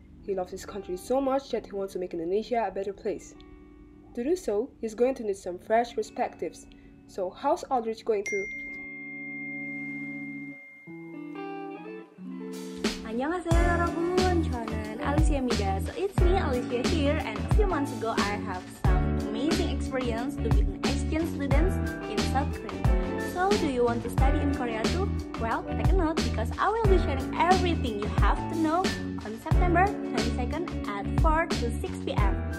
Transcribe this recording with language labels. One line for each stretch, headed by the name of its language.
English: He loves his country so much that he wants to make Indonesia a better place. To do so, he's going to need some fresh perspectives. So, how's Aldrich going to?
Korean: 안녕하세요 여러분, 저는 Aliciamida.
English: So it's me, Alicia here, and a few months ago I have some amazing experience to be an exchange student in South Korea. So do you want to study in Korea too? Well, take a note because I will be sharing everything you have to know on September 22nd at 4 to 6 p.m.